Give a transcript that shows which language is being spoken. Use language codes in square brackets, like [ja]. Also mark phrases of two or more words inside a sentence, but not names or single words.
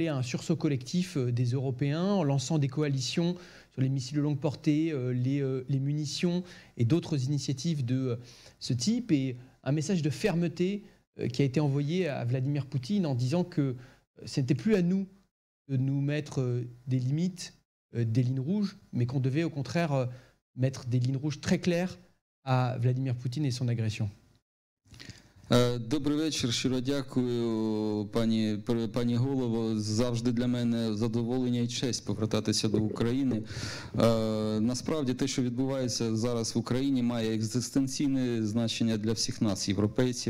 [fr] un sursaut collectif des Européens en lançant des coalitions sur les missiles de longue portée, les munitions et d'autres initiatives de ce type, et un message de fermeté qui a été envoyé à Vladimir Poutine en disant que ce n'était plus à nous de nous mettre des limites, des lignes rouges, mais qu'on devait au contraire mettre des lignes rouges très claires à Vladimir Poutine et son agression. [uk] Добрий вечір, щиро дякую, пані голово. Завжди для мене задоволення і честь повертатися до України. Насправді те, що відбувається зараз в Україні, має екзистенційне значення для всіх нас, європейців.